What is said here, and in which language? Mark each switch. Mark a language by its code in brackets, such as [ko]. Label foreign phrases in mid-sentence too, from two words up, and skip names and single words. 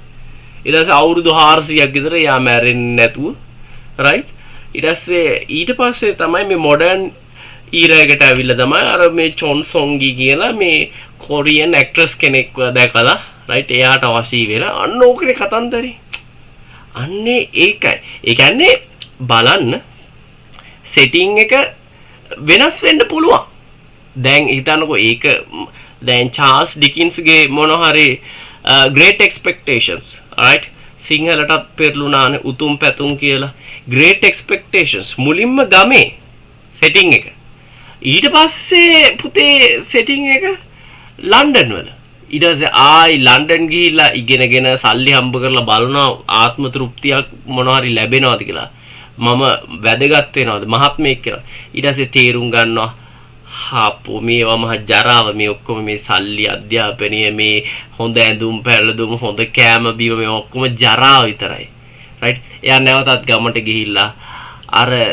[si] ඊට පස්සේ අවුරුදු 400ක් විතර යා මැරෙන්නේ නැතුව right ඊට පස්සේ තමයි මේ [en] modern era [si] එකට ඇවිල්ලා තමයි අර මේ චොන් සොන්ගි කියලා මේ [en] Korean actress [si] කෙනෙක්ව දැකලා right එයාට අවශ්‍ය වෙලා අන්න ඕකේ කතන්දරේ. අන්නේ ඒකයි. ඒ කියන්නේ බලන්න setting එක වෙනස් වෙන්න පුළුවන්. දැන් හිතන්නකෝ ඒක දැන් චාල්ස් ඩිකින්ස්ගේ මොන හරි great expectations right සිංහලටත් පෙරළුණානේ උතුම් පැතුම් කියලා great expectations මුලින්ම ගමේ setting එක ඊට පස්සේ පුතේ setting එක ලන්ඩන් වල ඊට පස්සේ ආයි ලන්ඩන් ගිහිල්ලා ඉගෙනගෙන සල්ලි හම්බ කරලා බලනවා ආත්ම තෘප්තියක් මොන හරි ලැබෙනවද කියලා මම වැදගත් වෙනවද මහත්මයෙක් කියලා ඊට පස්සේ තේරුම් ගන්නවා හාපෝ මේවා මහ ජරාව මේ ඔක්කොම මේ සල්ලි අධ්‍යාපනය මේ හොඳ ඇඳුම් පැළඳුම් හොඳ කෑම බීම මේ ඔක්කොම ජරාව විතරයි right එයා නැවතත් ගමට ගිහිල්ලා අර